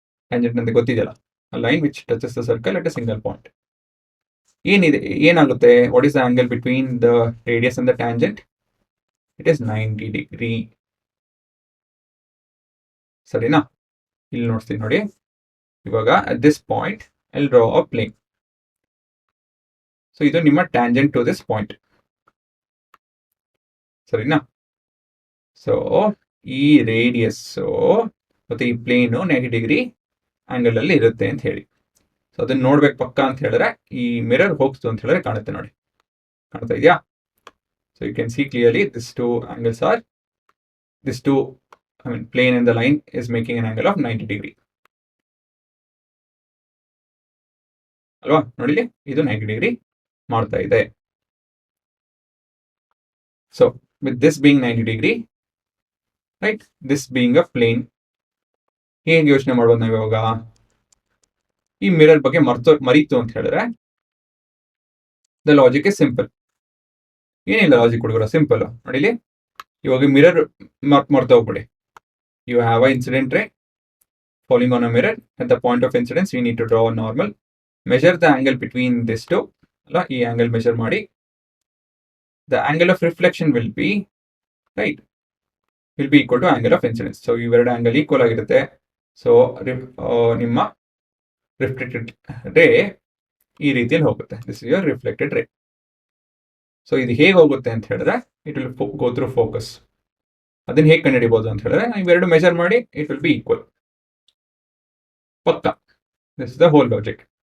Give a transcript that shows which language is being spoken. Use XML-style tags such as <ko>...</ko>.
<kn>Tangent ಅಂತ ಗೊತ್ತಿದೆಯಲ್ಲ,</kn> <en>a line which touches the circle at a single point.</en> <kn>ಏನಾಗುತ್ತೆ?</kn> <en>What is the angle between the radius and the tangent? It is 90 degree.</en> <kn>ಸರಿನಾ? ಇಲ್ಲಿ ನೋಡ್ತೀನಿ ನೋಡಿ. ಇವಾಗ</kn> <en>At this point I draw a plane.</en> <kn>So ಇದು ನಿಮ್ಮ tangent</kn> <en>to this point,</en> <kn>ಸರಿನಾ? So ಈ ರೇಡಿಯಸ್ ಮತ್ತೆ ಈ ಪ್ಲೇನು 90 ಡಿಗ್ರಿ ಆಂಗಲ್ ಅಲ್ಲಿ ಇರುತ್ತೆ ಅಂತ ಹೇಳಿ. ಸೊ ಅದನ್ನ ನೋಡ್ಬೇಕು ಪಕ್ಕ ಅಂತ ಹೇಳಿದ್ರೆ ಈ ಮಿರರ್ ಹೋಗ್ತು ಅಂತ ಹೇಳಿದ್ರೆ ಕಾಣುತ್ತೆ ನೋಡಿ. ಕಾಣ್ತಾ ಇದೆಯಾ?</kn> <en>So you can see clearly this two angles are this two, I mean plane and the line is making an angle of 90 degree.</en> <kn>ಅಲ್ವಾ? ನೋಡಿಲಿ, ಇದು 90 ಡಿಗ್ರಿ ಮಾಡ್ತಾ ಇದೆ.</kn> <en>so with this being 90 degree, right, this being a plane,</en> <kn>ಹೇಗೆ ಯೋಚನೆ ಮಾಡ್ಬೋದು ನಾವು ಇವಾಗ? ಈ ಮಿರರ್ ಬಗ್ಗೆ ಮರೀತು ಅಂತ ಹೇಳಿದ್ರೆ</kn> <en>The logic is simple.</en> <kn>ಏನಿಲ್ಲ ಲಾಜಿಕ್ ಹುಡುಗರ, ಸಿಂಪಲ್. ನೋಡಿಲಿ, ಇವಾಗ ಮಿರರ್ ಮರ್ತ ಹೋಗ್ಬಿಡಿ.</kn> <en>You have a incident ray falling on a mirror. At the point of incidence we need to draw a normal, measure the angle between this two</en> <kn>ಅಲ್ಲ, ಈ angle measure ಮಾಡಿ</kn> <en>the angle of reflection will be right will be equal to angle of incidence.</en> <kn>So ಇವೆರಡು angle equal ಆಗಿರುತ್ತೆ. So ನಿಮ್ಮ reflected ರೇ ಈ ರೀತಿಯಲ್ಲಿ ಹೋಗುತ್ತೆ.</kn> <en>This is your reflected ray.</en> <kn>ಸೊ ಇದು ಹೇಗೆ ಹೋಗುತ್ತೆ ಅಂತ ಹೇಳಿದ್ರೆ</kn> <en>It will go through focus.</en> <kn>ಅದನ್ನ ಹೇಗೆ ಕಂಡುಹಿಡಿಬಹುದು ಅಂತ ಹೇಳಿದ್ರೆ ಇವೆರಡು ಮೆಜರ್ ಮಾಡಿ</kn> <en>It will be equal.</en> <kn>ಪಕ್ಕ.</kn> <en>This is the whole logic.</en>